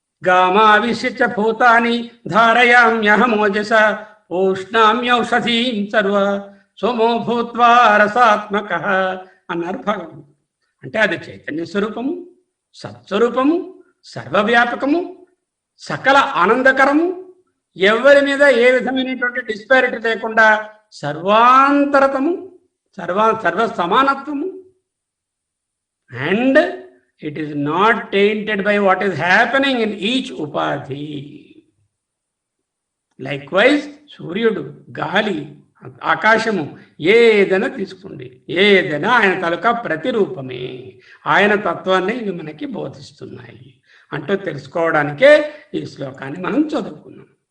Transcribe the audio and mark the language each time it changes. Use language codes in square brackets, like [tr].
[sa] గామావిశ్య భూతాని ధారయామ్యహమోజస ఉష్ణామ్యౌషధీం సర్వ సోమో భూత్వా రసాత్మక [te] అన్నారు భగవంతుడు. అంటే అది చైతన్య స్వరూపము, సత్స్వరూపము, సర్వవ్యాపకము, సకల ఆనందకరము, ఎవరి మీద ఏ విధమైనటువంటి డిస్పారిటీ లేకుండా సర్వాంతరతము, సర్వ సమానత్వము. [en] And it is not tainted by what is happening in each upadhi. [te] Likewise, సూర్యుడు, గాలి, ఆకాశము ఏదైనా తీసుకోండి, ఏదైనా ఆయన తాలూకా ప్రతిరూపమే. ఆయన తత్వాన్ని ఇవి మనకి బోధిస్తున్నాయి అంటూ తెలుసుకోవడానికే ఈ శ్లోకాన్ని మనం చదువుకున్నాం.